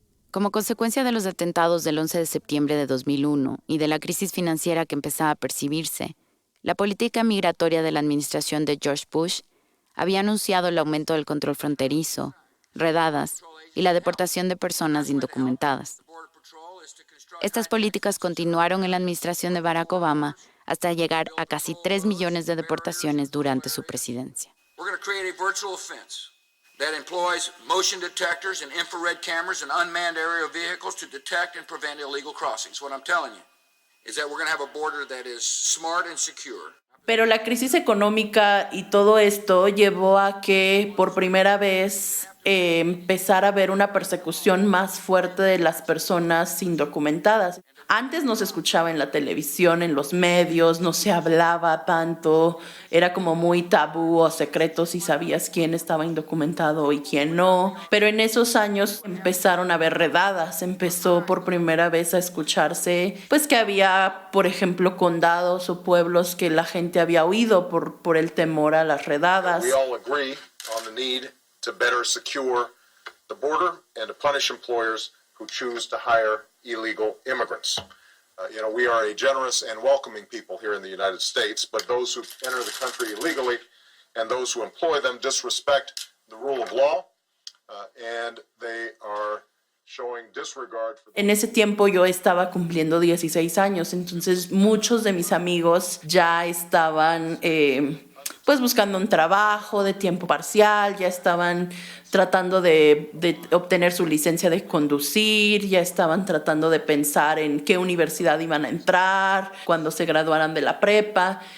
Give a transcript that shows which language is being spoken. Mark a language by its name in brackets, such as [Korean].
[Spanish] Como consecuencia de los atentados del 11 de septiembre de 2001 y de la crisis financiera que empezaba a percibirse, la política migratoria de la administración de George Bush había anunciado el aumento del control fronterizo, redadas y la deportación de personas indocumentadas. Estas políticas continuaron en la administración de Barack Obama hasta llegar a casi 3 millones de deportaciones durante su presidencia. [English] We're going to create a virtual fence that employs motion detectors and infrared cameras and unmanned aerial vehicles to detect and prevent illegal crossings. What I'm telling you is that we're going to have a border that is smart and secure. [Spanish] Pero la crisis económica y todo esto llevó a que por primera vez empezara a haber una persecución más fuerte de las personas indocumentadas. Antes no se escuchaba en la televisión, en los medios, no se hablaba tanto, era como muy tabú o secreto si sabías quién estaba indocumentado y quién no. Pero en esos años empezaron a haber redadas, empezó por primera vez a escucharse pues que había, por ejemplo, condados o pueblos que la gente había huido por el temor a las redadas. [English] We all agree on the need to better secure the border and to punish employers who choose to hire illegal immigrants. We are a generous and welcoming people here in the United States, but those who enter the country illegally and those who employ them disrespect the rule of law, and they are showing disregard for... [Spanish] En ese tiempo yo estaba cumpliendo 16 años, entonces muchos de mis amigos ya estaban pues buscando un trabajo de tiempo parcial, ya estaban tratando de obtener su licencia de conducir, ya estaban tratando de pensar en qué universidad iban a entrar cuando se graduaran de la prepa.